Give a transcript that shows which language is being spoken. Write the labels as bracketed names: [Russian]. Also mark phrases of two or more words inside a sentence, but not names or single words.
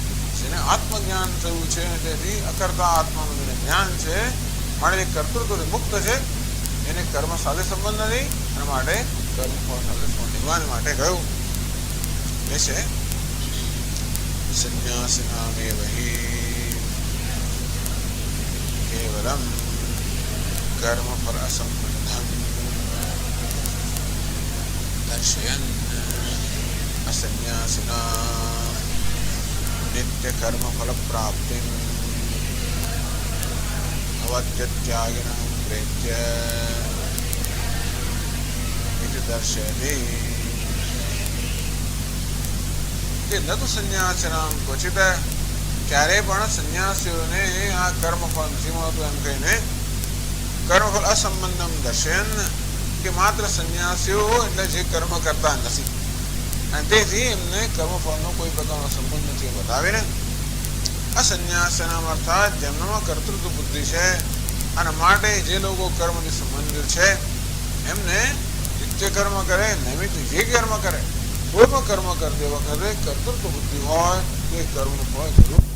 [Gujarati] પણ એને આત્મજ્ઞાન થયું છે, તેથી અકર્તા આત્માનું જેને જ્ઞાન છે, માટે કર્તૃત્વથી મુક્ત છે, એને કર્મ સાથે સંબંધ નથી, અને માટે કર્મફળ સાથે સંબંધ માટે કહ્યું એ છે [Sanskrit] संन्यासिनामेव हि केवलम् कर्मफल असंबंधम् દર્શયન असन्यासिनां नित्यकर्मफलप्राप्तिं अवत्यत्यागिनं प्रेत्य इति दर्शयति [Gujarati] કે ન તો [Sanskrit] संन्यासिनाम् क्वचित् [Gujarati] ક્યારેય પણ સંન્યાસીઓને આ કર્મફળ નથી મળતું એમ કહીને [Sanskrit] कर्मफल असंबंधम् दर्शयन् [Gujarati] કે માત્ર સંન્યાસીઓ એટલે જે કર્મ કરતા નથી અને તેથી એમને કર્મફળનો કોઈ પ્રકારનો સંબંધ નથી બતાવીને અસન્યાસના અર્થાત જેમનામાં કર્તૃત્વ બુદ્ધિ છે અને માટે જે લોકો કર્મથી સંબંધિત છે એમને નિત્ય કર્મ કરે, નિયમિત જે કર્મ કરે, કોઈ પણ કર્મ કરતી વખતે કર્તૃત્વ બુદ્ધિ હોય તો એ કર્મનું ફળ જરૂર